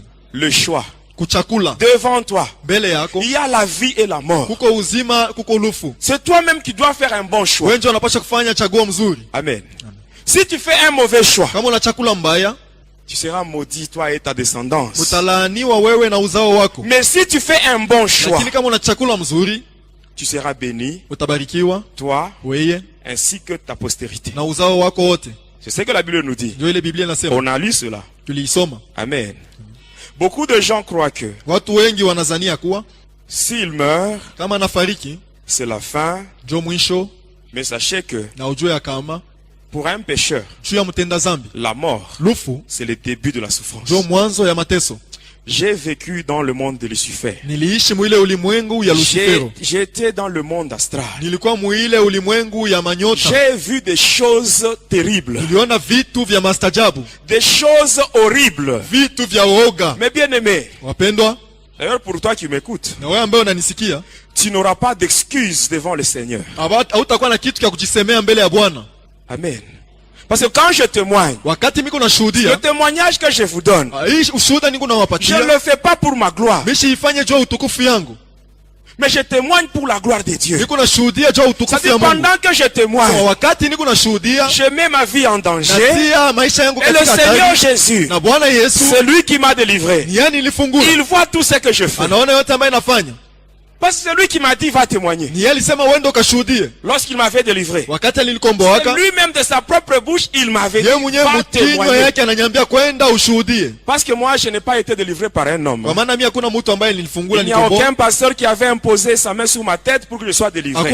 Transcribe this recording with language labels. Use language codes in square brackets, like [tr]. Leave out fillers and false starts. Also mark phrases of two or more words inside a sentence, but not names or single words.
[fr] Le choix. Devant toi, il y a la vie et la mort. C'est toi-même qui dois faire un bon choix. Amen. Si tu fais un mauvais choix, tu seras maudit, toi et ta descendance. [sw] utalaaniwa wewe na uzao wako. [fr] Mais si tu fais un bon choix, [sw] Lakini kama una chakula mzuri, [fr] tu seras béni, [sw] utabarikiwa [fr] toi [sw] wewe [fr] ainsi que ta postérité. [sw] na uzao wako wote. [fr] C'est ce que la Bible nous dit. [sw] Ndio ile Biblia inasema. [fr] On a lu cela. [sw] Tuliisoma. [fr] Amen. Beaucoup de gens croient que [sw] Watu wengi wanazania kuwa [fr] s'il meurt, [sw] kama anafariki [fr] c'est la fin. [sw] ndio mwisho, [fr] Mais sachez que [sw] na ujue ya kama [fr] pour un pécheur, [sw] juu ya mtenda zambi [fr] la mort, [sw] lufu [fr] c'est le début de la souffrance. [sw] ndio mwanzo ya mateso. [fr] J'ai vécu dans le monde de Lucifer. [sw] Niliishi mwile ulimwengu ya Lucifero. [fr] J'étais dans le monde astral. [sw] Nilikuwa mwile ulimwengu ya manyota. [fr] J'ai vu des choses terribles. [sw] Niliona vitu vya mastajabu. [fr] Des choses horribles. [sw] Vitu vya uoga. [fr] Mais bien aimé, [sw] wapendwa, [fr] d'ailleurs pour toi qui m'écoutes, [sw] na wewe ambaye unanisikia, [fr] tu n'auras pas d'excuses devant le Seigneur. [sw] Hautakuwa na kitu cha kujisemea mbele ya Bwana. [fr] Amen. Parce que quand je témoigne, [sw] wakati miko nashuhudia, [fr] le témoignage que je vous donne, [sw] ushuhuda niko nawapatia, [fr] je ne le fais pas pour ma gloire. [sw] Msiifanye juu utukufu yangu. [fr] Mais je témoigne pour la gloire de Dieu. [sw] Niko nashuhudia juu utukufu ya Mungu. [fr] Pendant que je témoigne, [sw] wakati niko nashuhudia, [fr] je mets ma vie en danger. [sw] Natia maisha yangu [fr] et le Seigneur Jésus, [sw] na Bwana Yesu, [fr] c'est lui qui m'a délivré. Il voit tout ce que je fais. [sw] Anaona yote ambayo nafanya. [fr] Parce que c'est lui qui m'a dit va témoigner. Lorsqu'il m'avait délivré, c'est lui-même de sa propre bouche, il m'avait dit va témoigner. Parce que moi je n'ai pas été délivré par un homme. Il n'y a aucun pasteur qui avait imposé sa main sur ma tête pour que je sois délivré.